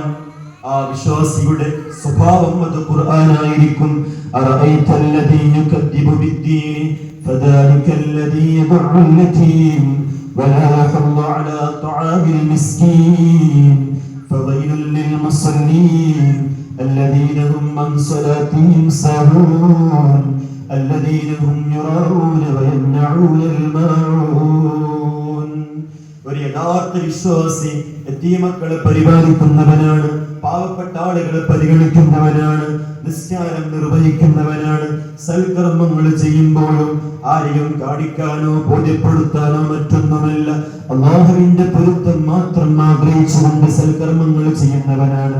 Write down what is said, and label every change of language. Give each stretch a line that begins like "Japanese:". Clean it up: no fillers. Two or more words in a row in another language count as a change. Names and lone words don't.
Malayalam: ആ വിശ്വാസിയുടെ സ്വഭാവം അത് ഖുർആനായിരിക്കും.
Arabic: أرأيت الذي يكذب بالدين فذلك الذي يدع اليتيم ولا يحض على طعام المسكين فويل للمصلين الذين هم عن صلاتهم ساهون الذين هم يراءون ويمنعون الماعون.
Malayalam: ഒരു യഥാർത്ഥ വിശ്വാസി യതീമക്കളെ പരിപാലിക്കുന്നവനാണ്, പാവപ്പെട്ട ആളുകളെ പരിഗണിക്കുന്നവനാണ്, നിസ്കാരം നിർവഹിക്കുന്നവനാണ്. സൽക്കർമ്മങ്ങൾ ചെയ്യുമ്പോഴും ആരെയും കാണിക്കാനോ ബോധ്യപ്പെടുത്താനോ മറ്റൊന്നുമല്ല, അല്ലാഹുവിന്റെ പൊരുത്തം മാത്രം ആഗ്രഹിച്ചുകൊണ്ട് സൽക്കർമ്മങ്ങൾ ചെയ്യുന്നവനാണ്.